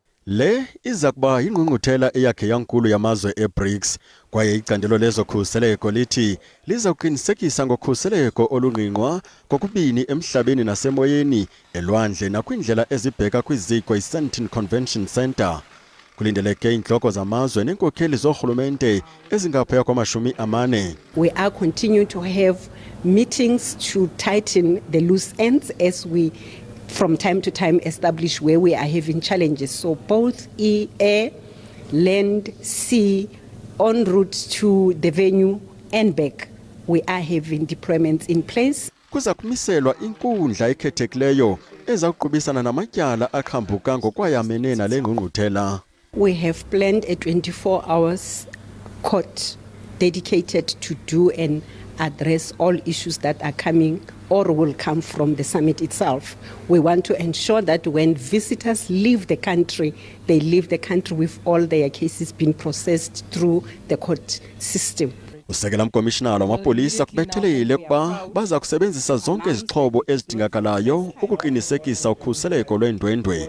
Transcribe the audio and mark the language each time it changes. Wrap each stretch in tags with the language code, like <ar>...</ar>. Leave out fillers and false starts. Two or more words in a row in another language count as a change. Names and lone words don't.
<xh>Le iza kuba yingqungquthela eyakhe yankulu yamazwe e-BRICS kwaye icandelo lezokhuseleko lithi liza kuqinisekisa ngokhuseleko olungqingqwa kokubini emhlabeni nasemoyeni, elwandle nakwindlela ezibheka kwiziko i-Sandton Convention Center. Kulindeleke intloko zamazwe neenkokheli zorhulumente ezingaphaya kwama-40.</xh> <en>We are continuing to have meetings to tighten the loose ends as we from time to time establish where we are having challenges. So both air, land, sea, en route to the venue and back, we are having deployments in place.</en> <xh>Kuza kumiselwa inkundla ekhethekileyo eza kuqubisana namatyala aqhambuka ngokwayamene nale ngqungquthela.</xh> <en>We have planned a 24 hours court dedicated to do and address all issues that are coming or will come from the summit itself. We want to ensure that when visitors leave the country, they leave the country with all their cases being processed through the court system.</en> <xh>Usekela mkomishinala wamapolisa kubethelele ukuba baza kusebenzisa zonke izixhobo ezidingakalayo ukuqinisekisa ukhuseleko lweendwendwe.</xh>